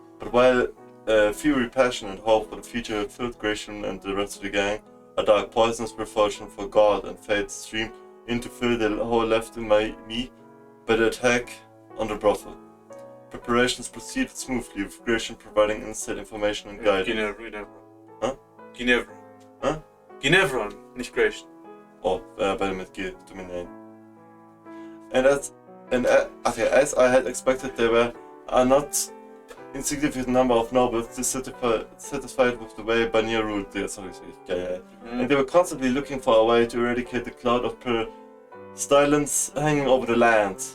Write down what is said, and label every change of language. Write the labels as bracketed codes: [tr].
[en] But while fury, passion, and hope for the future filled Gratian and the rest of the gang, a dark poisonous revulsion for God and fate streamed in to fill the hole left in me by the attack on the brothel. Preparations proceeded smoothly, with Gratian providing inside information and guidance. Ginevra. Huh? Ginevra. Huh? [de] Ginevra, nicht Gratian. Oh, beide mit G, tut mir leid. [en] As I had expected, there were a not insignificant number of nobles dissatisfied with the way Barnier ruled there. And they were constantly looking for a way to eradicate the cloud of pestilence hanging over the land.